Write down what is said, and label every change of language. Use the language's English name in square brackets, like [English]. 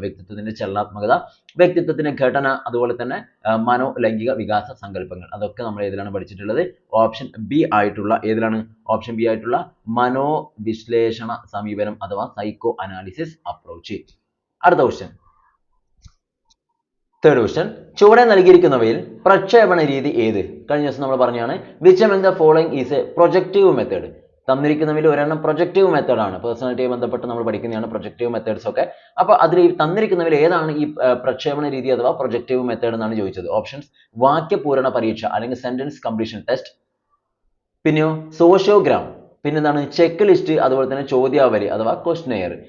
[Malayalam] വ്യക്തിത്വത്തിന്റെ ചലനാത്മകത, വ്യക്തിത്വത്തിന്റെ ഘടന, അതുപോലെ തന്നെ മനോലൈംഗിക വികാസ സങ്കല്പങ്ങൾ, അതൊക്കെ നമ്മൾ ഏതിലാണ് പഠിച്ചിട്ടുള്ളത്? ഓപ്ഷൻ ബി ആയിട്ടുള്ള ഏതിലാണ്? ഓപ്ഷൻ ബി ആയിട്ടുള്ള മനോവിശ്ലേഷണ സമീപനം അഥവാ സൈക്കോ അനാലിസിസ് അപ്രോച്ച്. അടുത്ത ക്വസ്റ്റ്യൻ, തേർഡ് ക്വസ്റ്റ്യൻ, ചുവടെ നൽകിയിരിക്കുന്നവയിൽ പ്രക്ഷേപണ രീതി ഏത്? കഴിഞ്ഞ ദിവസം നമ്മൾ പറഞ്ഞാണ് [English] Which among the following is a projective method. [Malayalam] തന്നിരിക്കുന്നവയിൽ ഒരെണ്ണം പ്രൊജക്റ്റീവ് മെത്തേഡ് ആണ്. പേഴ്സണാലിറ്റിയുമായി ബന്ധപ്പെട്ട് നമ്മൾ പഠിക്കുന്നതാണ് പ്രൊജക്റ്റീവ് മെത്തേഡ്സ് ഒക്കെ. അപ്പോൾ അതിൽ തന്നിരിക്കുന്നവയിൽ ഏതാണ് ഈ പ്രക്ഷേപണ രീതി അഥവാ പ്രൊജക്റ്റീവ് മെത്തേഡ് എന്നാണ് ചോദിച്ചത്. ഓപ്ഷൻസ് വാക്യപൂരണ പരീക്ഷ അല്ലെങ്കിൽ സെന്റൻസ് കംപ്ലീഷൻ ടെസ്റ്റ്, പിന്നെയോ സോഷ്യോഗ്രാം, പിന്നെന്താണ് ചെക്ക് ലിസ്റ്റ്, അതുപോലെ തന്നെ ചോദ്യാവലി അഥവാ ക്വസ്റ്റ്നെയർ.